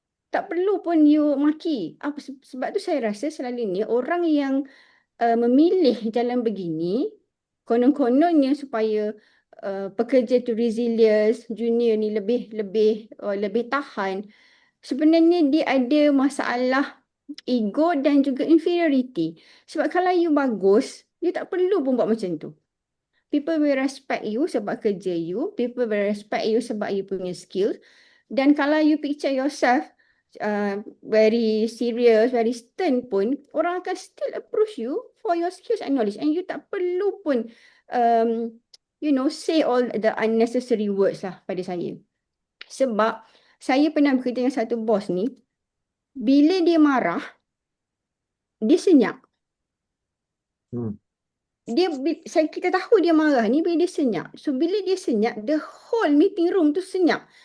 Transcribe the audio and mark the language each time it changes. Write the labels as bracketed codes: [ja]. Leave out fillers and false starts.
[ms] Tak perlu pun you maki. Sebab tu saya rasa selalunya orang yang memilih jalan begini, konon-kononnya supaya pekerja tu resilience, junior ni lebih tahan. Sebenarnya dia ada masalah ego dan juga inferiority. Sebab kalau you bagus, you tak perlu pun buat macam tu. [en] People will respect you [ms] sebab kerja [en] you. People will respect you [ms] sebab [en] you [ms] punya [en] skills. [ms] Dan kalau [en] you picture yourself very serious, very stern [ms] pun, orang akan [en] still approach you for your skills and knowledge. And you [ms] tak perlu pun [en] um, say all the unnecessary words [ms] lah pada saya. Sebab saya pernah bekerja dengan satu bos ni, bila dia marah, dia senyap. Hmm. Kita tahu dia marah ni bila dia senyap. So bila dia senyap, [en] the whole meeting room [ms] tu senyap.